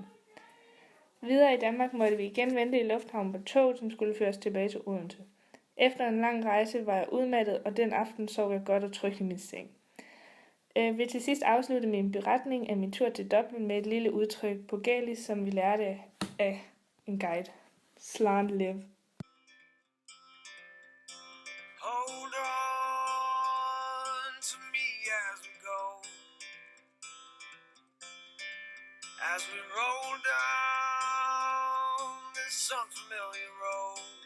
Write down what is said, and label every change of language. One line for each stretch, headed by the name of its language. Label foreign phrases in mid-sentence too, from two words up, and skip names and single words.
Danish: Videre i Danmark måtte vi igen vente i lufthavnen på tog, som skulle føre os tilbage til Odense. Efter en lang rejse var jeg udmattet, og den aften sov jeg godt og trygt i min seng. Vil til sidst afslutte min beretning af min tur til Dublin med et lille udtryk på gælisk, som vi lærte af en guide. Slant live.
English: Hold on to me as we go, as we roll down this unfamiliar road.